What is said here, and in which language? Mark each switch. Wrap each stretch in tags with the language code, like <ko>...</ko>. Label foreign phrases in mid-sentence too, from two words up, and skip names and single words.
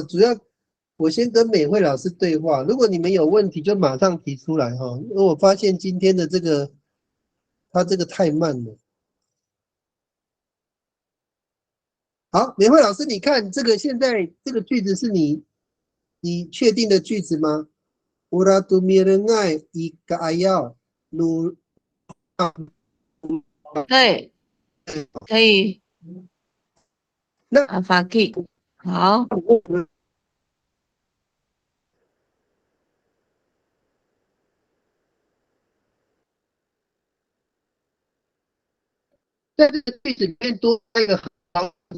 <zh>主要我先跟美惠老师对话，如果你们有问题就马上提出来哈，因为我发现今天的这个他这个太慢了。好，美惠老师，你看这个现在这个句子是你确定的句子吗 ？</zh> <ami>Ura tu mirengai ika ayau nu</ami> <zh>对，可以，那阿法 key，好，在这个句子里面多加一个好，</zh>